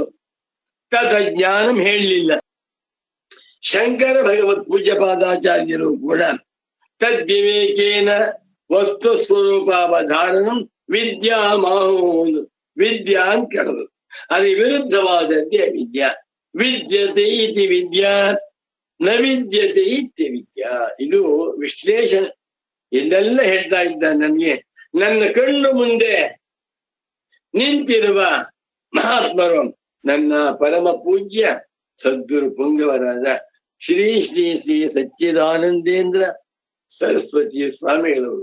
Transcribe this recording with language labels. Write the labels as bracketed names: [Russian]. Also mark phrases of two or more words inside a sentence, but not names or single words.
[Kannada] ತಜ್ಞಾನಂ ಹೇಳಲಿಲ್ಲ. ಶಂಕರ ಭಗವತ್ ಪೂಜ್ಯಪಾದಾಚಾರ್ಯರು ಕೂಡ [Sanskrit] ತದ್ವಿವೇಕೇನ ವಸ್ತು ಸ್ವರೂಪಾವಧಾರಣಂ ವಿದ್ಯಾ ಮಾಹೂನ್ ವಿದ್ಯಾ [Kannada] ಅಂತ ಕರೆದು, ಅದು ವಿರುದ್ಧವಾದದ್ದೇ ವಿದ್ಯಾ. [Sanskrit] ವಿದ್ಯತೆ ಇತಿ ವಿದ್ಯಾ ನ ವಿದ್ಯತೆ ಇತ್ಯ ವಿದ್ಯಾ. [Kannada] ಇದು ವಿಶ್ಲೇಷಣೆ. ಇದೆಲ್ಲ ಹೇಳ್ತಾ ಇದ್ದ ನನಗೆ. ನನ್ನ ಕಣ್ಣು ಮುಂದೆ ನಿಂತಿರುವ ಮಹಾತ್ಮರು ನನ್ನ ಪರಮ ಪೂಜ್ಯ ಸದ್ಗುರು ಪುಂಗವರಾದ ಶ್ರೀ ಶ್ರೀ ಶ್ರೀ ಸಚ್ಚಿದಾನಂದೇಂದ್ರ ಸರಸ್ವತಿ ಸ್ವಾಮಿಗಳವರು.